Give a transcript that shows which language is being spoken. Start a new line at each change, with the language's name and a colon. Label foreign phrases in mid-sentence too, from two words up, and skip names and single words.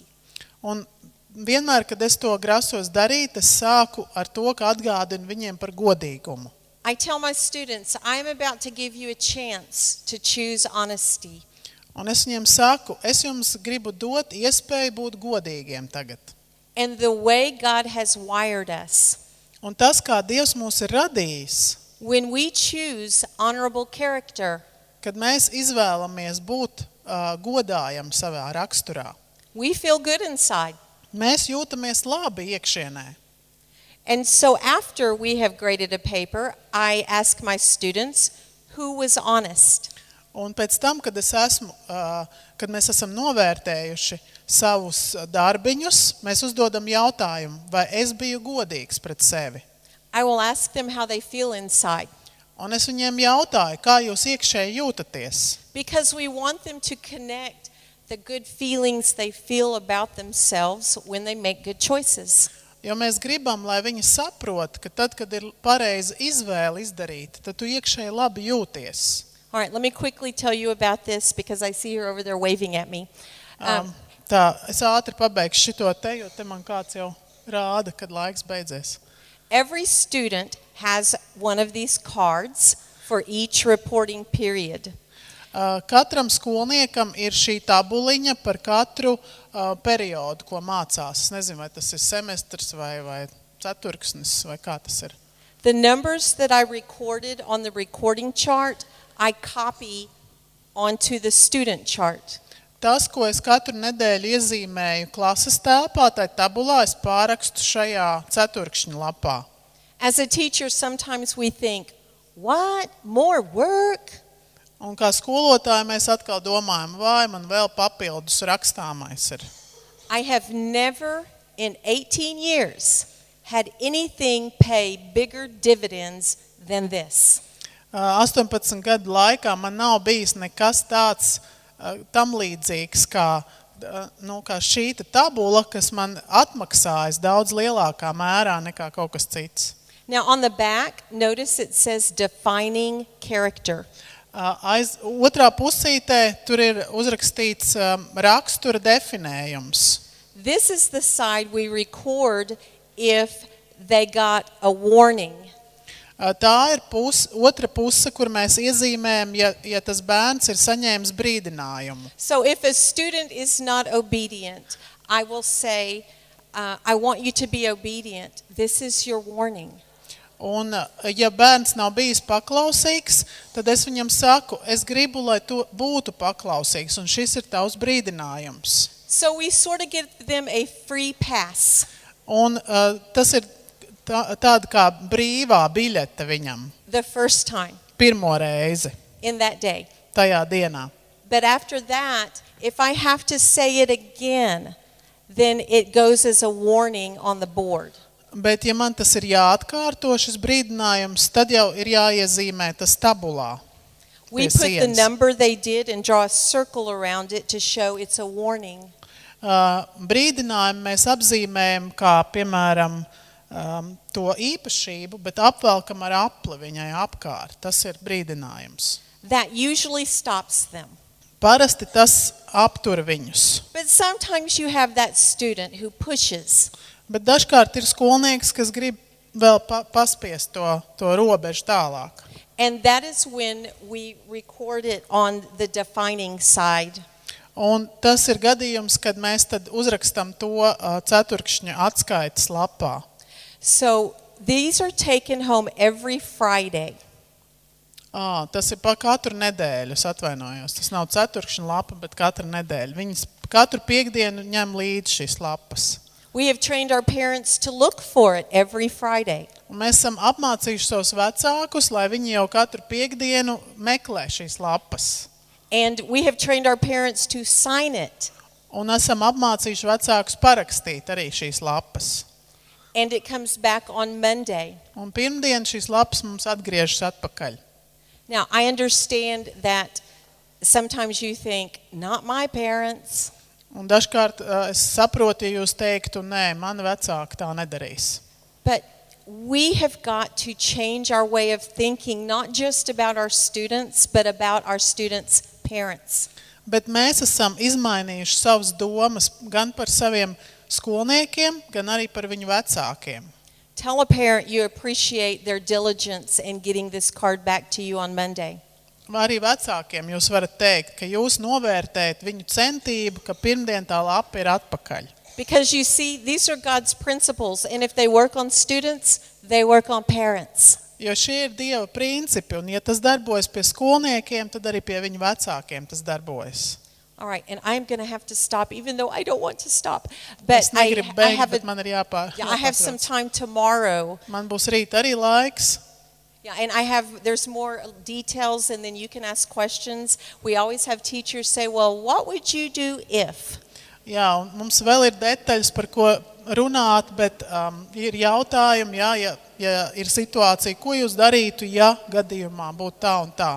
Latvian: Un vienmēr, kad es to grasos darīt, es sāku ar to, ka atgādinu viņiem par godīgumu.
English: I tell my students, I'm about to give you a chance to choose honesty.
Latvian: Un es viņiem saku, es jums gribu dot iespēju būt godīgiem tagad.
English: And the way God has wired us,
Latvian: Un tas, kā Dievs mūs ir radījis,
English: when we choose honorable character,
Latvian: kad mēs izvēlamies būt godājam savā raksturā,
English: we feel good inside.
Latvian: mēs jūtamies labi iekšienē.
English: And so after we have graded a paper, I ask my students who was honest.
Latvian: Un pēc tam, kad mēs esam novērtējuši savus darbiņus, mēs uzdodam jautājumu, vai es biju godīgs pret sevi.
English: I will ask them how they feel inside.
Latvian: Un es viņiem jautāju, kā jūs iekšēji jūtaties.
English: Because we want them to connect the good feelings they feel about themselves when they make good choices.
Latvian: Jo mēs gribam, lai viņi saprot, ka tad, kad ir pareiza izvēle izdarīta, tad tu iekšēji labi jūties.
English: All right, let me quickly tell you about this because I see her over there waving at me.
Latvian: Es ātri pabeigšu šito te, jo te man kāds jau rāda, kad laiks beidzies.
English: Every student has one of these cards for each reporting period.
Latvian: Katram skolniekam ir šī tabuliņa par katru periodu, ko mācās. Es nezinu, vai tas ir semestrs vai ceturksnis, vai kā tas ir.
English: The numbers that I recorded on the recording chart, I copy onto the student chart.
Latvian: Tas, ko es katru nedēļu iezīmēju klases telpā, tai tabulā es pārakstu šajā ceturkšņa lapā.
English: As a teacher, sometimes we think, what? More work?
Latvian: Un kā skolotāji mēs atkal domājam, vai man vēl papildus rakstāmais ir.
English: I have never in 18 years had anything pay bigger dividends than this.
Latvian: 18 gadu laikā man nav bijis nekas tāds tam līdzīgs kā šī tabula, kas man atmaksājas daudz lielākā mērā nekā kaut kas cits.
English: Now on the back, notice it says defining character.
Latvian: Otrā pusītē tur ir uzrakstīts rakstura definējums.
English: This is the side we record if they got a warning.
Latvian: Tā ir otra puse, kur mēs iezīmējam, ja tas bērns ir saņēmis brīdinājumu.
English: So if a student is not obedient, I will say, I want you to be obedient. This is your warning.
Latvian: Un ja bērns nav bijis paklausīgs, tad es viņam saku, es gribu, lai tu būtu paklausīgs, un šis ir tavs brīdinājums.
English: So we sort of give them a free pass.
Latvian: Un tas ir tāda kā brīvā biļete viņam.
English: The first time.
Latvian: Pirmo reizi.
English: In that day.
Latvian: Tajā dienā.
English: But after that, if I have to say it again, then it goes as a warning on the board.
Latvian: Bet ja man tas ir jāatkārto šis brīdinājums, tad jau ir jāiezīmē tas tabulā.
English: We put the number they did and draw a circle around it to show it's a warning.
Latvian: Brīdinājumu mēs apzīmējam kā, piemēram, to īpašību, bet apvelkam ar apli viņai apkārt. Tas ir brīdinājums.
English: That usually stops them.
Latvian: Parasti tas aptur viņus.
English: But sometimes you have that student who pushes.
Latvian: Bet dažkārt ir skolnieks, kas grib vēl paspiest to robežu tālāk.
English: And that is when we record it on the defining side.
Latvian: Un tas ir gadījums, kad mēs tad uzrakstam to ceturkšņa atskaites lapā.
English: So these are taken home every Friday.
Latvian: Tas ir pa katru nedēļu, es atvainojos. Tas nav ceturkšņa lapa, bet katru nedēļu. Viņas katru piekdienu ņem līdzi šīs lapas.
English: We have trained our parents to look for it every Friday.
Latvian: Un mēs esam apmācījuši savus vecākus, lai viņi jau katru piekdienu meklē šīs lapas.
English: And we have trained our parents to sign it.
Latvian: Un esam apmācījuši vecākus parakstīt arī šīs lapas.
English: And it comes back on Monday.
Latvian: Un pirmdien šīs lapas mums atgriežas atpakaļ.
English: Now, I understand that sometimes you think, not my parents.
Latvian: Un dažkārt es saprotu, ja jūs teiktu, nē, mani vecāki tā nedarīs.
English: But we have got to change our way of thinking, not just about our students, but about our students' parents.
Latvian: Bet mēs esam izmainījuši savas domas gan par saviem skolniekiem, gan arī par viņu vecākiem.
English: Tell a parent you appreciate their diligence in getting this card back to you on Monday.
Latvian: Arī vecākiem jūs varat teikt, ka jūs novērtējat viņu centību, ka pirmdien tā lapa ir atpakaļ.
English: Because you see, these are God's principles, and if they work on students, they work on parents.
Latvian: Jo šie ir Dieva principi, un ja tas darbojas pie skolniekiem, tad arī pie viņu vecākiem tas darbojas.
English: All right, and I'm going to have to stop, even though I don't want to stop. But
Latvian: Es negribu beigt,
English: have
Latvian: bet man ir
English: I have some
Latvian: jāpārtrauc.
English: time tomorrow.
Latvian: Man būs rīt arī laiks.
English: Yeah, and there's more details, and then you can ask questions. We always have teachers say, well, what would you do if?
Latvian: Jā, un mums vēl ir detaļas, par ko runāt, bet ir jautājumi, ja ir situācija, ko jūs darītu, ja gadījumā būtu tā un tā.